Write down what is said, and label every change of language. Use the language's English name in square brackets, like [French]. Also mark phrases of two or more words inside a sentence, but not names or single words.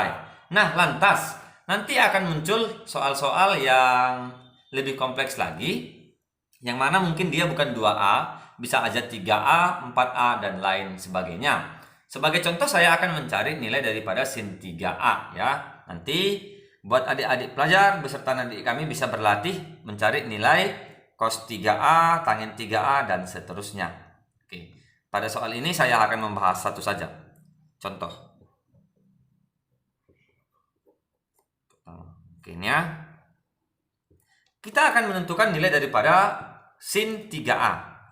[Indonesian] Nah, lantas nanti akan muncul soal-soal yang lebih kompleks lagi, yang mana mungkin dia bukan 2A, bisa aja 3A, 4A, dan lain sebagainya. Sebagai contoh saya akan mencari nilai daripada sin 3A ya. Nanti buat adik-adik pelajar beserta adik kami bisa berlatih mencari nilai cos 3A, tangen 3A, dan seterusnya. Oke. Pada soal ini saya akan membahas satu saja. Contoh. Oke, ini ya. Kita akan menentukan nilai daripada sin 3A.